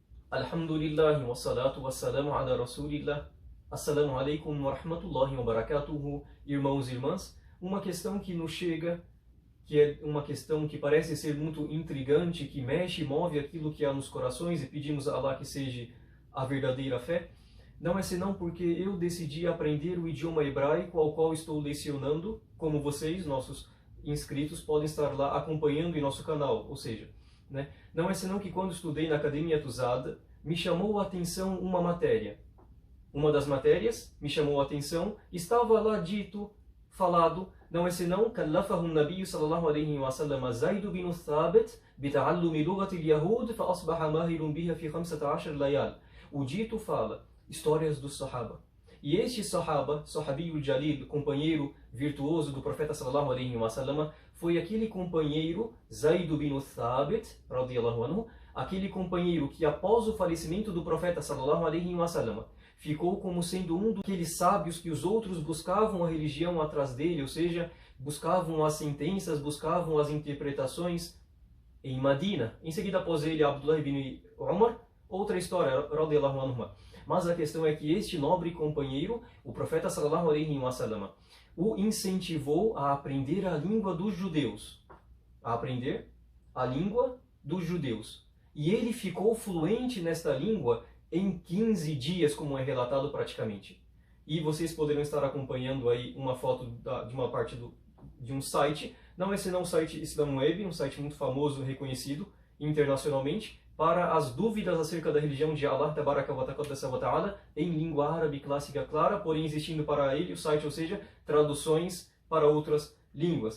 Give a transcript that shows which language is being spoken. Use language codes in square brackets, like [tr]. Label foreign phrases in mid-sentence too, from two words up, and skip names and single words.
[ar] الحمد لله والصلاة والسلام على رسول الله. السلام عليكم ورحمة الله وبركاته. [pt] Irmãos e irmãs, uma questão que nos chega, que é uma questão que parece ser muito intrigante, que mexe e move aquilo que há nos corações, e pedimos a Allah que seja a verdadeira fé, não é senão porque eu decidi aprender o idioma hebraico ao qual estou lecionando, como vocês, nossos inscritos, podem estar lá acompanhando em nosso canal, ou seja, não é senão que quando estudei na Academia Tuzada, me chamou a atenção uma matéria. Uma das matérias me chamou a atenção, estava lá dito, falado, não é senão [ar] كلفه النبي صلى الله عليه وسلم زيد بن ثابت بتعلم لغة اليهود فأصبح ماهر بها في 15 ليال. [pt] O dito fala, histórias dos Sahaba. E este Sahaba, [ar] صحابي الجليل, [pt] companheiro virtuoso do profeta [ar] صلى الله عليه وسلم, [pt] foi aquele companheiro, Zaid bin Thabit, [ar] رضي الله عنه, [pt] aquele companheiro que após o falecimento do profeta [ar] صلى الله عليه وسلم, [pt] ficou como sendo um daqueles sábios que os outros buscavam a religião atrás dele, ou seja, buscavam as sentenças, buscavam as interpretações em Madina. Em seguida, após ele, Abdullah ibn Umar, outra história, [ar] رضي الله عنه. [pt] Mas a questão é que este nobre companheiro, o profeta [ar] صلى الله عليه وسلم, [pt] o incentivou a aprender a língua dos judeus. A aprender a língua dos judeus. E ele ficou fluente nesta língua em 15 dias, como é relatado praticamente. E vocês poderão estar acompanhando aí uma foto de uma parte de um site, não é senão o site Islamweb, um site muito famoso, reconhecido internacionalmente, para as dúvidas acerca da religião de Allah [ar] تبارك وتعالى [pt] em língua árabe clássica clara, porém existindo para ele o site, ou seja, traduções para outras línguas.